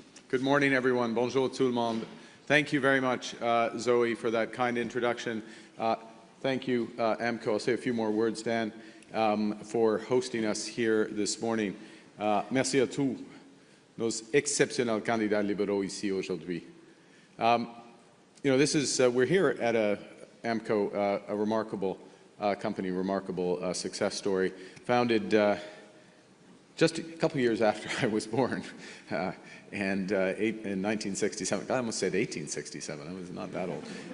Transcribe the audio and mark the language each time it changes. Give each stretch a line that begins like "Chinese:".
English: Good morning, everyone.
French: Bonjour tout le monde.
English: Thank you very much, Zoe, for that kind introduction. Thank you, AMCO. I'll say a few more words, Dan, for hosting us here this morning.
French: Merci à tous nos exceptionnels candidats libéraux ici aujourd'hui.
English: You know, this is, we're here at AMCO, a remarkable company, remarkable success story, founded just a couple years after I was born. And in 1967, I almost said 1867, I was not that old.